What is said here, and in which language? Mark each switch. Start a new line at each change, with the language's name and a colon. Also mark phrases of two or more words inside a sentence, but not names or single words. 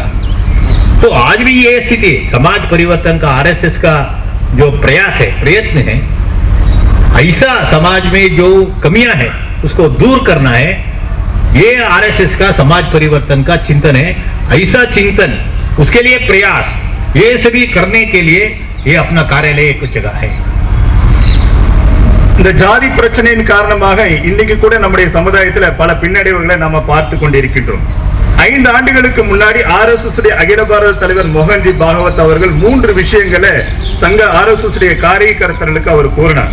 Hindi: तो आज भी ये स्थिति, समाज परिवर्तन का RSS का जो प्रयास है, प्रयत्न है, ऐसा समाज में जो कमियां हैं उसको दूर करना है. ये RSS का समाज परिवर्तन का चिंतन है. ऐसा चिंतन, उसके लिए प्रयास, ये सभी करने के लिए ये अपना कार्यालय एक जगह है.
Tamil: இந்த ஜாதி பிரச்சனையின் காரணமாக இன்னைக்கு கூட நம்முடைய சமுதாயத்தில் பல பின்னடைவுகளை நாம பார்த்து கொண்டிருக்கின்றோம். 5 ஆண்டுகளுக்கு முன்னாடி RSS உடைய அகில பாரத தலைவர் மோகன்ஜி பாகவத் அவர்கள் 3 விஷயங்களை சங்க RSS உடைய காரியகர்த்தர்களுக்கு அவர் கூறினார்.